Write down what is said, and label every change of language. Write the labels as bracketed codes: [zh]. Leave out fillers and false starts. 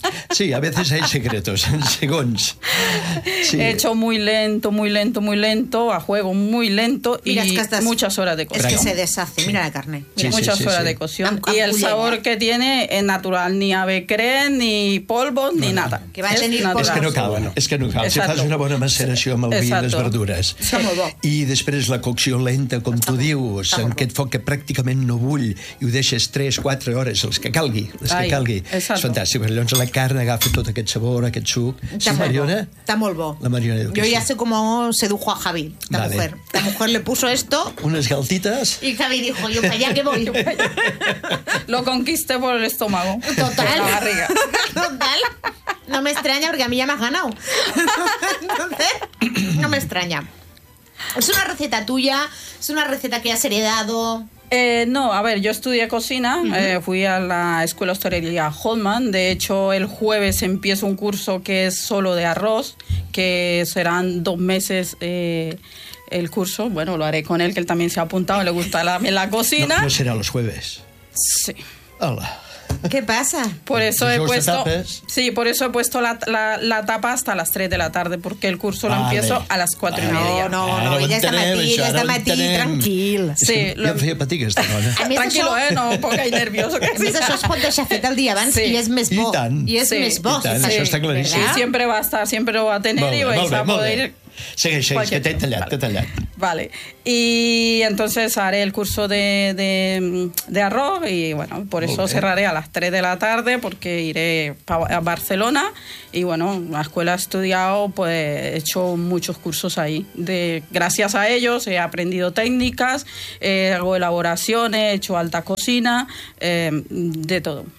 [es] Sí, a veces hay secretos, segons. Sí. He hecho muy lento, muy lento, muy lento, a juego muy lento. Mira, y es que estás, muchas horas de cocción. Es que se deshace, mira la carne. Mira. Sí, muchas horas de cocción. Y el sabor que tiene es natural, ni avecre, ni polvo, no, ni no, nada. Que va a tener [ca] es que no cal, bueno. Es que no cal. Si fas una bona maceració amb el vi i les verdures. Sí. I després la cocció lenta, com tu dius, en aquest foc que pràcticament no bull i ho deixes 3-4 hores, els que calgui. Els que calgui. És fantàstic. Llavors la carn agafa tot aquest sabor, aquest suc. Sí, Mariona? Està molt bo. La Mariona diu que sí. Jo ja sé com sedujo a Javi, la vale. [es] mujer. La mujer le puso esto. [ca] Unes galtites. [es] I Javi dijo, yo para allá que voy. Lo conquiste por el estómago. Total. La barriga. Total. No me extraña porque a mí ya me has ganado. Entonces, no me extraña. ¿Es una receta tuya? ¿Es una receta que has heredado? No, a ver, yo estudié cocina, uh-huh. Fui a la Escuela Hostelería Holman. De hecho, el jueves empiezo un curso que es solo de arroz, que serán 2 meses el curso. Bueno, lo haré con él, que él también se ha apuntado, le gusta también la cocina. No, ¿no será los jueves? Sí. Hola. ¿Qué pasa? Por eso he puesto, sí, por eso he puesto la tapa hasta las 3 de la tarde, porque el curso lo empiezo a las 4 y media. [ca] No, no, no, ella está matí, tranquil. Sí, ja em feia patir aquesta dona. Tranquilo, no, poca i nerviosa. A més, això es pot deixar fet el dia abans i és més bo. I tant. I és més bo. Això està claríssim. Sempre va estar, sempre ho va tenir i ho vaig a poder... Segueix, segueix, que t'he tallat, t'he tallat. Vale. [es] Y entonces haré el curso de arroz y bueno, por eso cerraré a las 3 de la tarde porque iré a Barcelona y bueno, la escuela he estudiado, pues he hecho muchos cursos ahí. Gracias a ellos he aprendido técnicas, hago elaboraciones, he hecho alta cocina, de todo.